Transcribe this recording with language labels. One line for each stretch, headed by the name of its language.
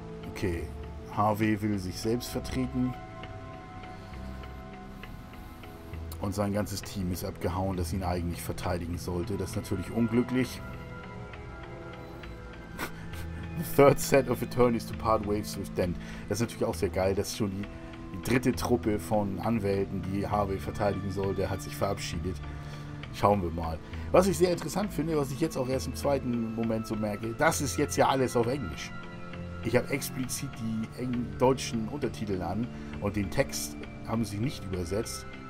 German: Okay, Harvey will sich selbst vertreten. Und sein ganzes Team ist abgehauen, das ihn eigentlich verteidigen sollte. Das ist natürlich unglücklich.
English: The third set of attorneys to part ways with Dent.
German: Das ist natürlich auch sehr geil, dass schon die dritte Truppe von Anwälten, die Harvey verteidigen sollte, hat sich verabschiedet. Schauen wir mal. Was ich sehr interessant finde, was ich jetzt auch erst im zweiten Moment so merke, das ist jetzt ja alles auf Englisch. Ich habe explizit die deutschen Untertitel an und den Text haben sie nicht übersetzt.